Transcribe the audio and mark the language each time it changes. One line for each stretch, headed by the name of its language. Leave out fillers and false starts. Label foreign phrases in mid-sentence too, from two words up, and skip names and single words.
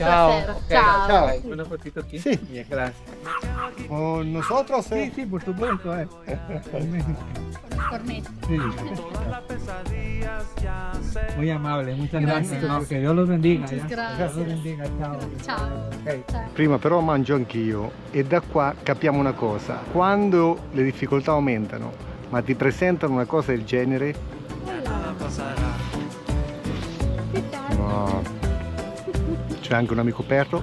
Spanish: Chao. placer. Ok, Chao. Chao. Una fotito aquí. Sí. Bien, gracias. Con nosotros, Sí, sí, por supuesto. cornetti. Sí. Muy amable, muchas gracias. No, que Dios los bendiga. Muchas ya. gracias. Dios los bendiga. Chao.
Italian: Ciao. Ok. Ciao. Prima però mangio anch'io e da qua capiamo una cosa: quando le difficoltà aumentano ma ti presentano una cosa del genere, no. C'è anche un amico perro.